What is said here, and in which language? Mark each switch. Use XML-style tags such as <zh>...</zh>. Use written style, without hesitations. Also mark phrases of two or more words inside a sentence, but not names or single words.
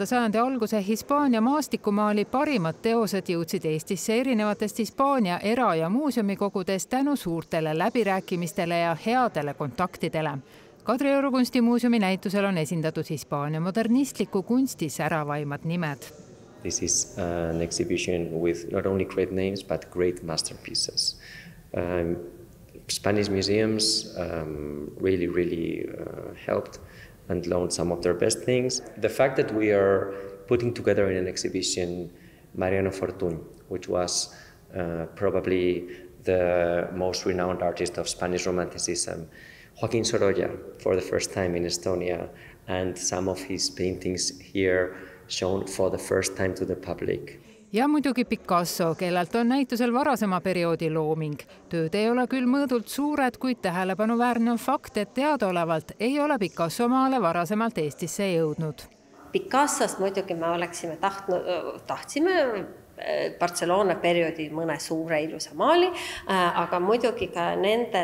<et>sajandi alguse Hispaania maastikumaali parimad teosed jõudsid Eestisse erinevatest Hispaania era- ja muuseumikogudest tänu suurtele läbirääkimistele ja headele kontaktidele. Kadrioru kunstimuuseumi näitusel on esindatud Hispaania modernistliku kunsti säravaimad nimed.</et> <en>This is an exhibition with not only great names but great masterpieces. Spanish museums really helped and loaned some of their best things. The fact that we are putting together in an exhibition Mariano Fortuny, which was probably the most renowned artist of Spanish Romanticism, Joaquín Sorolla for the first time in Estonia, and some of his paintings here shown for the first time to the public.</en> <et>Ja muidugi Picasso, kellelt on näitusel varasema perioodi looming. Tööd ei ole küll mõõdult suured, kuid tähelepanuväärne on fakt, et teadaolevalt ei ole Picasso maale varasemalt Eestisse jõudnud. Picassost muidugi me tahtsime Barcelona perioodi mõne suure ilusa maali, aga muidugi ka nende</et>